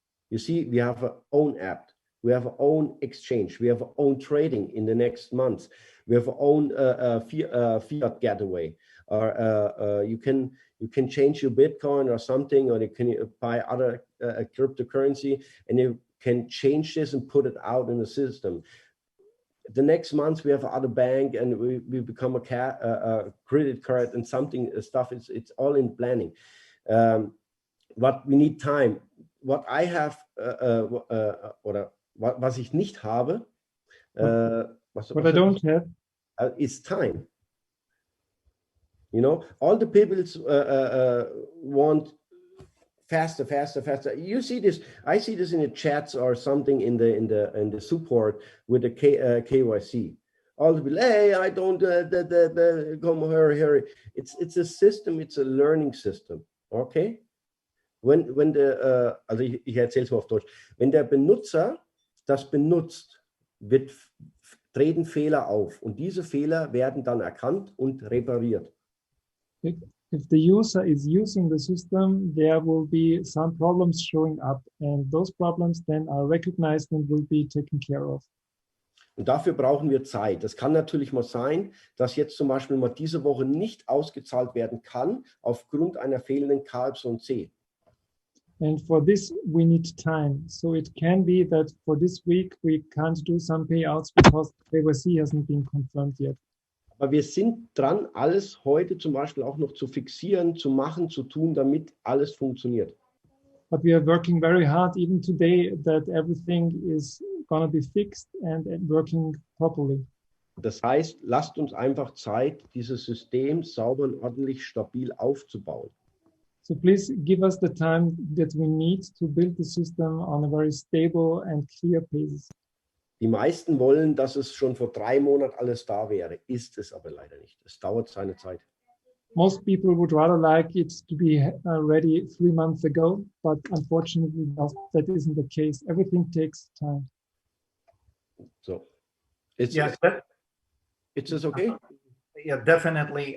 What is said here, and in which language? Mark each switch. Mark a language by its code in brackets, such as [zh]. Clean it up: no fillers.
[en] You see, we have our own app, we have our own exchange, we have our own trading in the next months, we have our own fiat getaway, or you can change your Bitcoin or something, or you can buy other cryptocurrency, and you can change this and put it out in the system. The next month we have other bank, and we become a credit card and something stuff. It's all in planning. But we need time. What I have, [de] oder was ich nicht habe, [en] what I don't have, is time. You know, all the people want faster, faster, faster. You see this? I see this in the chats or something in the support with the KYC. All the people, hey, I don't come hurry. It's a system. It's a learning system. Okay. [de] Wenn der, also ich erzähle es mal auf Deutsch. Wenn der Benutzer das benutzt, treten Fehler auf, und diese Fehler werden dann erkannt und repariert. [en] If the user is using the system, there will be some problems showing up, and those problems then are recognized and will be taken care of. [de] Und dafür brauchen wir Zeit. Das kann natürlich mal sein, dass jetzt zum Beispiel mal diese Woche nicht ausgezahlt werden kann, aufgrund einer fehlenden KYC. [en] And for this, we need time. So it can be that for this week, we can't do some payouts because KYC hasn't been confirmed yet. [de] Aber wir sind dran, alles heute zum Beispiel auch noch zu fixieren, zu machen, zu tun, damit alles funktioniert. [en] But we are working very hard even today that everything is going to be fixed and working properly. [de] Das heißt, lasst uns einfach Zeit, dieses System sauber und ordentlich stabil aufzubauen. [en] So please give us the time that we need to build the system on a very stable and clear basis. [de] Die meisten wollen, dass es schon vor 3 Monaten alles da wäre. Ist es aber leider nicht. Es dauert seine Zeit. [en] Most people would rather like it to be ready 3 months ago, but unfortunately that isn't the case. Everything takes time. So, It's this okay? Yeah, definitely.